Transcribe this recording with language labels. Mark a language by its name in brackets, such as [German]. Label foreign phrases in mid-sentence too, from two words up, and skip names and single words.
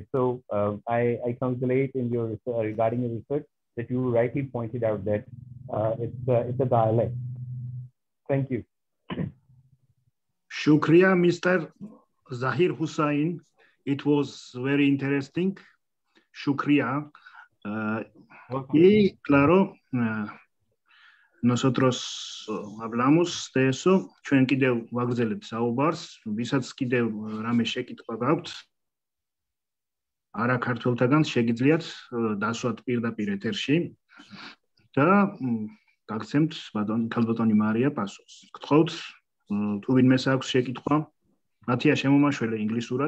[English] So I congratulate in your regarding your research that you rightly pointed out that it's a dialect. Thank you. [Urdu] Shukriya, Mr. Zahir Hussain. [English] It was very interesting. [Urdu] Shukriya. [Spanish] Y claro, nosotros hablamos de eso. [Georgian] ჩვენ კიდევ ვაგრძელებთ საუბარს, ვისაც კიდევ რამე შეკითხვა გაქვთ, არა ქართველთაგან შეგიძლიათ დასვათ პირდაპირ ეთერში და გაგცემთ ქალბატონი მარია პასუხს. გთხოვთ, თუ ვინმეს აქვს შეკითხვა, მათია შემომაშველე ინგლისურად.